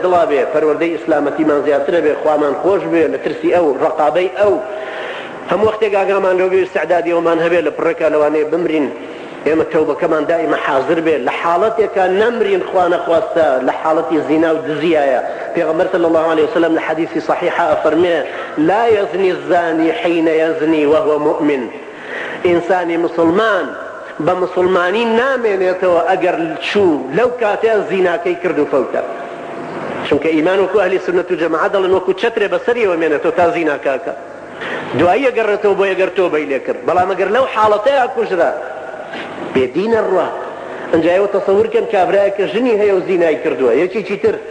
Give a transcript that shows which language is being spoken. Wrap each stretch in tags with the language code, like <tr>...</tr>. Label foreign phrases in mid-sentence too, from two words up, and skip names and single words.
<ckb>دڵا بێ پەروەردەی ئیسلامەتیمان زیاترە بێ خوامان خۆش بێ لە ترسی ئەو ڕقابەی ئەو هەموو وەختێک ئاگامان لەو بێ استعدادی ئەومان هەبێ لە پڕێکا لەوانەیە بمرین ئێمە تەوبەکەمان دائیمە حاضر بێ لە حاڵەتێکە نەمرین خوا نەخواستە لە حاڵەتی زینا و دزیایە پێغەمبەر</ckb> <ar>صلی الله عليه وسلم</ar> <ckb>لە حەدیثی صحیحە ئەفەرمێ</ckb> <ar>لا يزني الزاني حين يزني وهو مؤمن</ar> <ckb>ئینسانی مسلمان بە مسلمانی نامێنێتەوە ئەگەر چوو لەو کاتێ زیناکەی کرد و فەوتە چونکە ئیمان وەکو ئەهلی سنەت و جەماعەت دەڵێن وەکو چەترێ بەسەریەوە مێنێتەوە تا زیناکاکە دوایی ئەگەڕێتەوە بۆ ئەگەر تۆبەی لێ کرد بەڵام ئەگەر لەو حاڵەتەیە کوژرا بێدینە ڕوا ئەنجایەوە تەسەورکەن کابرایەکە ژنی هەیە و زینای کردووە یەکێکی تر</ckb>